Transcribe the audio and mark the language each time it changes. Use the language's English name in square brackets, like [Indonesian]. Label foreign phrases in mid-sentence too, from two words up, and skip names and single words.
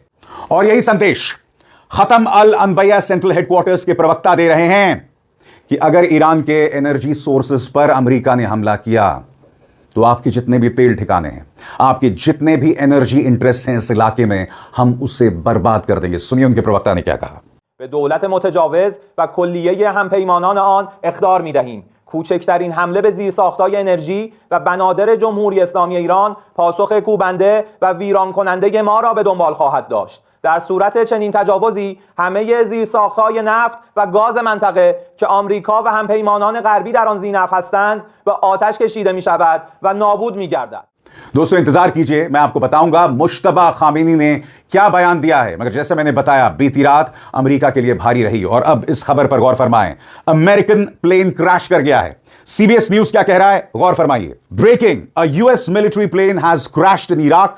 [Hindi] और यही संदेश खत्म अल अनबैया [English] central headquarters [Hindi] के प्रवक्ता दे रहे हैं कि अगर ईरान के [English] energy sources [Hindi] पर अमेरिका ने हमला किया तो आपके जितने भी तेल ठिकाने हैं, आपके जितने भी [English] energy interest [Hindi] हैं इस इलाके में, हम उसे बर्बाद कर देंगे। सुनिए उनके प्रवक्ता ने क्या कहा। [Persian] به دولت متجاوز و کلیه همپیمانان آن اخطار می‌دهیم. کوچکترین حمله به زیرساخت‌های انرژی و بنادر جمهوری اسلامی ایران پاسخ کوبنده و ویران کننده ما را به دنبال خواهد داشت. در صورت چنین تجاوزی همه زیرساخت‌های نفت و گاز منطقه که آمریکا و همپیمانان غربی در آن ذینفع هستند به آتش کشیده می‌شود و نابود می‌گردد. [Hindi] दोस्तों इंतजार कीजिए, मैं आपको बताऊंगा मुश्तबा खामेनी ने क्या बयान दिया है. मगर जैसे मैंने बताया, बीती रात अमेरिका के लिए भारी रही और अब इस खबर पर गौर फरमाएं. [English] American plane crash [Hindi] कर गया है. सीबीएस न्यूज क्या कह रहा है, गौर फरमाइए. [English] Breaking, a US military plane has crashed in Iraq.